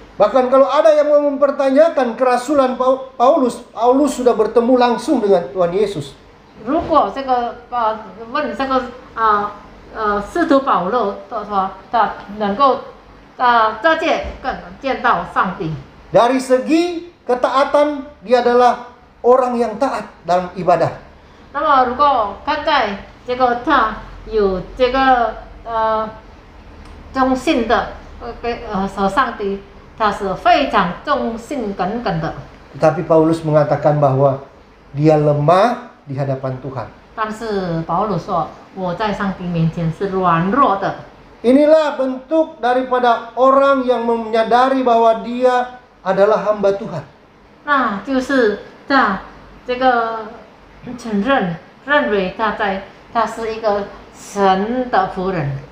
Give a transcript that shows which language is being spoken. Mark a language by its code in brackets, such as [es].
[id] Bahkan kalau ada yang mau mempertanyakan kerasulan Paulus, Paulus sudah bertemu langsung dengan Tuhan Yesus. [zh] 如果这个问这个使徒保罗的说，他能够直接见到上帝。 [id] Dari segi ketaatan, dia adalah orang yang taat dalam ibadah. [zh] 那么如果看在这个他有这个忠信的和上帝，他是非常忠心耿耿的。 [id] Tetapi Paulus mengatakan bahwa dia lemah di hadapan Tuhan. [zh] 但是保罗说，我在上帝面前是软弱的。 [id] Inilah bentuk daripada orang yang menyadari bahwa dia adalah hamba Tuhan. [zh] 那就是他这个认为他是一个神的仆人。